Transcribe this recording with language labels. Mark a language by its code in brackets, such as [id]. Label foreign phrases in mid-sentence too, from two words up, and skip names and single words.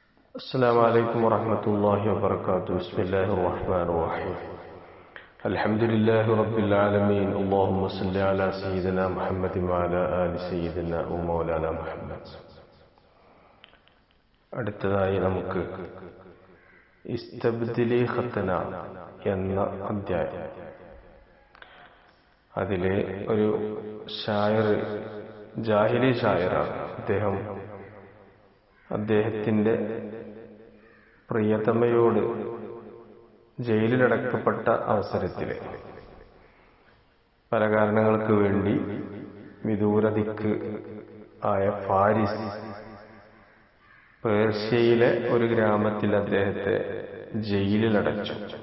[ar] السلام عليكم ورحمة الله وبركاته. بسم الله الرحمن الرحيم. الحمد لله رب العالمين. اللهم صل على سيدنا محمد وعلى آل سيدنا ومولانا محمد. [ml] അടുത്തതായി നമുക്ക് ഇസ്തബ്ദിലി ഖത്തന എന്ന അധ്യായം, അതിലെ ഒരു ഷായർ, ജാഹിലി ഷായറാണ്. അദ്ദേഹത്തിന്റെ പ്രിയതമയോട് ജയിലിലടക്കപ്പെട്ട അവസരത്തില് പല കാരണങ്ങൾക്ക് വേണ്ടി വിദൂരദിക്ക് ആയ ഫാരിസ്, പേർഷ്യയിലെ ഒരു ഗ്രാമത്തിൽ അദ്ദേഹത്തെ ജയിലിലടച്ചു.